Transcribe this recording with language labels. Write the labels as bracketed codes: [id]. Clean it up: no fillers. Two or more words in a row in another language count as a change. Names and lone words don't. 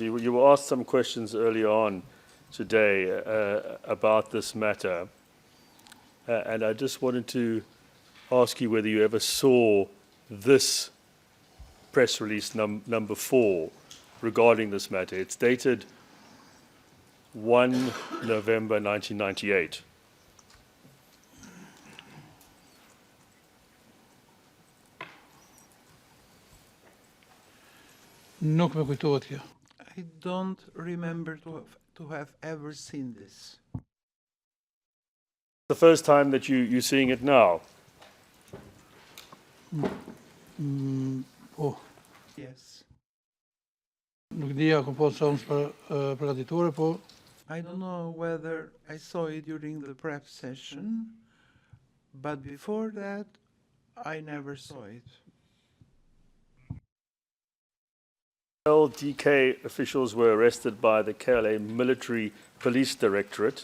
[en] You were asked some questions earlier on today about this matter. And I just wanted to ask you whether you ever saw this press release number 4 regarding this matter. It's dated 1 November 1998. [sq] Nuk me kujtohet kjo. [en] I don't remember to have ever seen this. The first time that you're seeing it now. [sq] Po, [en] Yes. [sq] nuk dija ku po sa unë përgatitore, po [en] I don't know whether I saw it during the prep session, but before that, I never saw it. LDK officials were arrested by the KLA Military Police Directorate.